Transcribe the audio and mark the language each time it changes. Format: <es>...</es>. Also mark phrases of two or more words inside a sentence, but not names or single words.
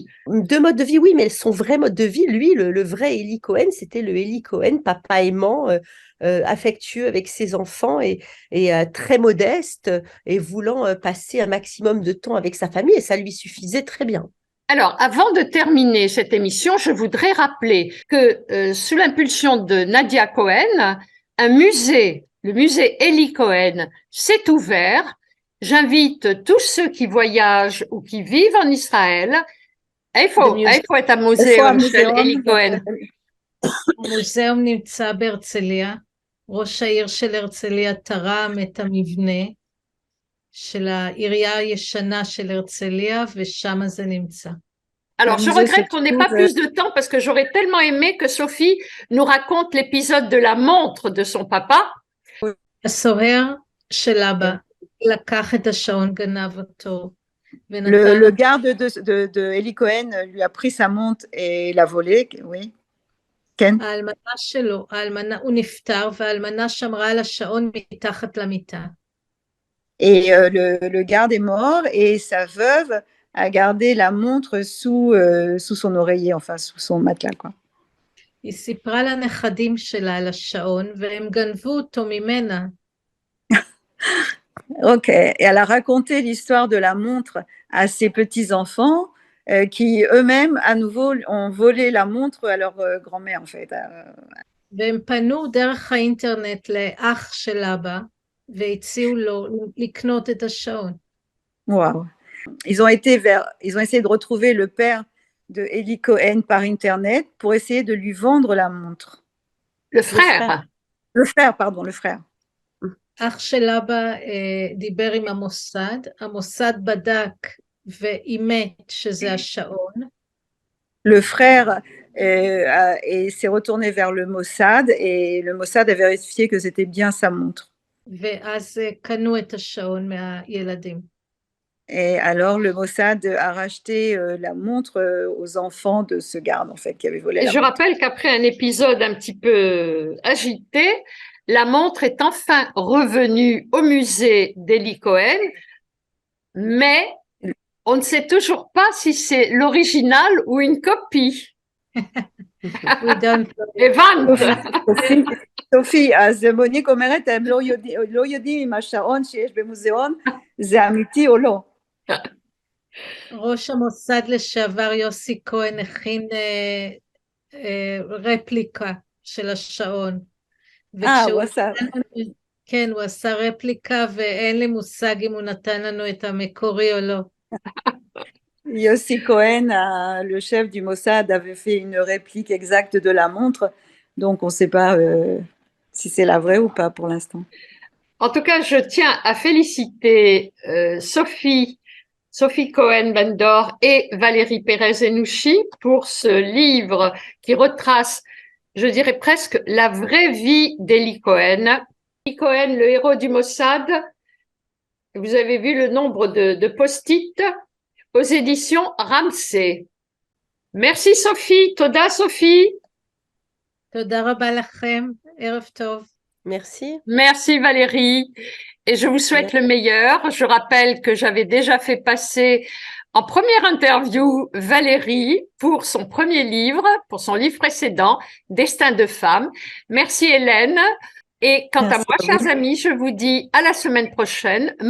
<fr>Deux modes de vie, oui, mais son vrai mode de vie, lui, le vrai Eli Cohen, c'était le Eli Cohen, papa aimant, affectueux avec ses enfants et très modeste et voulant passer un maximum de temps avec sa famille, et ça lui suffisait très bien. Alors, avant de terminer cette émission, je voudrais rappeler que sous l'impulsion de Nadia Cohen, un musée, le musée Eli Cohen, s'est ouvert. J'invite tous ceux qui voyagent ou qui vivent en Israël.</fr> <he>איפה את המוזיאון של אלי כהן? המוזיאון נמצא בהרצליה. ראש העיר של הרצליה תרם את המבנה של העירייה הישנה של הרצליה, ושם זה נמצא.</he> <fr>Alors, je regrette qu'on n'ait pas plus de temps parce que j'aurais tellement aimé que Sophie nous raconte l'épisode de la montre de son papa.</fr> <he>הסוהר של אבא לקח את השעון, גנב אותו.</he> <fr>Le garde de Eli Cohen lui a pris sa montre et l'a volée, oui.</fr> <he>Ken. האלמנה שלו, הוא נפטר, והאלמנה שמרה על השעון מתחת למיטה.</he> <fr>Et le garde est mort et sa veuve a gardé la montre sous son oreiller, enfin sous son matelas, quoi.</fr> <he>היא סיפרה לנכדים שלה על השעון, והם גנבו אותו ממנה.</he> <fr>Ok, et elle a raconté l'histoire de la montre à ses petits-enfants qui eux-mêmes, à nouveau, ont volé la montre à leur grand-mère, en fait.</fr> <he>והם פנו דרך האינטרנט לאח של אבא, והציעו לו לקנות את השעון.</he> <fr>Waouh. Ils ont essayé de retrouver le père de Eli Cohen par Internet pour essayer de lui vendre la montre. Le frère. Le frère, pardon, le frère.</fr> <he>אח של אבא דיבר עם המוסד, המוסד בדק ואימת שזה השעון.</he> <fr>Le frère s'est retourné vers le Mossad et le Mossad a vérifié que c'était bien sa montre.</fr> <he>ואז קנו את השעון מהילדים.</he> <fr>Et alors, le Mossad a racheté la montre aux enfants de ce garde, en fait, qui avait volé Et la je montre. rappelle qu'après un épisode un petit peu agité, la montre est enfin revenue au musée d'Eli Cohen, mais on ne sait toujours pas si c'est l'original ou une copie.</fr> <en>We don't know.</en> <he>הבנת. סופי, אז מוניק אומרת, הם לא יודעים אם השעון שיש במוזיאון זה אמיתי או לא. ראש המוסד לשעבר יוסי כהן הכין רפליקה של השעון. הוא עשה. כן, הוא עשה רפליקה ואין לי מושג אם הוא נתן לנו את המקורי או לא.</he> <fr>Yossi Cohen, le chef du Mossad, avait fait une réplique exacte de la montre, donc on ne sait pas si c'est la vraie ou pas pour l'instant. En tout cas, je tiens à féliciter Sophie Cohen-Bendor et Valérie Pérez-Enouchi pour ce livre qui retrace, je dirais presque, la vraie vie d'Eli Cohen. Eli Cohen, le héros du Mossad, vous avez vu le nombre de post-it aux éditions Ramsay. Merci Sophie, Toda Sophie.</fr> <he>תודה רבה לכם, ערב טוב.</he> <fr>Merci. Merci Valérie. Et je vous souhaite le meilleur. Je rappelle que j'avais déjà fait passer en première interview Valérie pour son premier livre, pour son livre précédent, Destin de femme. Merci Hélène. Et quant à moi, chers amis, je vous dis à la semaine prochaine.</fr>